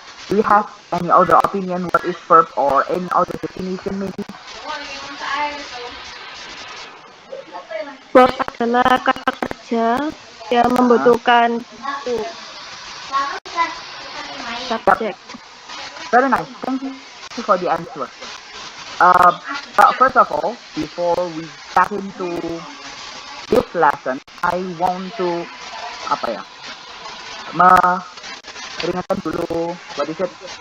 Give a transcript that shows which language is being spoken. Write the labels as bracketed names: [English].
[English] Do you have any other opinion what is verb or any other definition maybe? [Indonesian] Verb adalah kata kerja yang membutuhkan subjek. [English] Very nice. Thank you for the answer. But first of all, before we get into this lesson, I want to [Indonesian] meringatkan dulu [English] what is it?